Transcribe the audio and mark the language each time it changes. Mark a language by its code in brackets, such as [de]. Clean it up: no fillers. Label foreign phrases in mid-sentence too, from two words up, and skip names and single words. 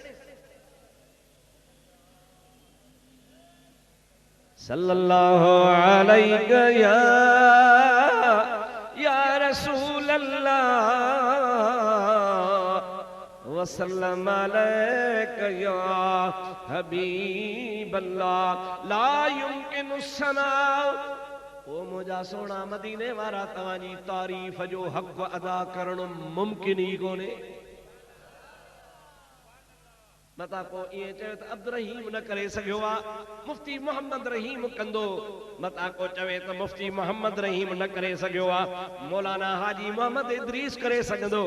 [ar] صلى الله عليه يا رسول الله وسلم عليك يا حبيب الله لا يمكن ثناء. [sd] ओ मुंहिंजा सोना मदीने वारा तव्हांजी तारीफ़ जो हक़ अदा करणु मुमकिन ही कोन्हे। मता को ये चवे तो अब्दुल रहीम न करे सघियो आहे, मुफ्ती मोहम्मद रहीम कंदो। मता को चवे तो मुफ्ती मोहम्मद रहीम न करे सघियो आहे, मौलाना हाजी मोहम्मद इदरीस करे सघंदो।